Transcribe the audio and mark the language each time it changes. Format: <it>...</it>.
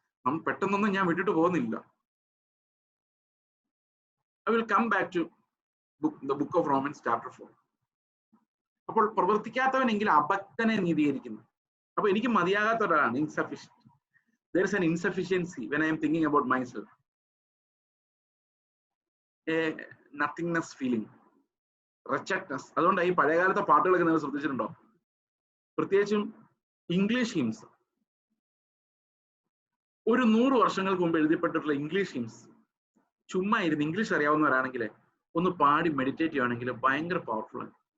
<ml>നമ്മൾ പെട്ടെന്നൊന്നും ഞാൻ വിട്ടിട്ട് പോകുന്നില്ല.</ml> <en>I will come back to the book of Romans chapter 4.</en> <ml>അപ്പോൾ പ്രവർത്തിക്കാത്തവനെങ്കിൽ അഭക്തനെ നീതീകരിക്കുന്നു. അപ്പൊ എനിക്ക് മതിയാകാത്ത ഒരാളാണ്, insufficient.</ml> <en>There is an insufficiency when I am thinking about myself. A nothingness feeling, wretchedness.</en> <ml>അതുകൊണ്ട് ഈ പഴയകാലത്തെ പാട്ടുകളൊക്കെ നിങ്ങൾ ശ്രദ്ധിച്ചിട്ടുണ്ടോ? പ്രത്യേകിച്ചും ഇംഗ്ലീഷ് ഹിംസ്. ഒരു 100 വർഷങ്ങൾക്ക് മുമ്പ് എഴുതിപ്പെട്ടിട്ടുള്ള ഇംഗ്ലീഷ് ഹിംസ് ചുമ്മാ ഇരുന്ന് ഇംഗ്ലീഷ് അറിയാവുന്നവരാണെങ്കിൽ ഒന്ന് പാടി മെഡിറ്റേറ്റ് ചെയ്യുകയാണെങ്കിൽ ഭയങ്കര പവർഫുൾ ആണ്.</ml>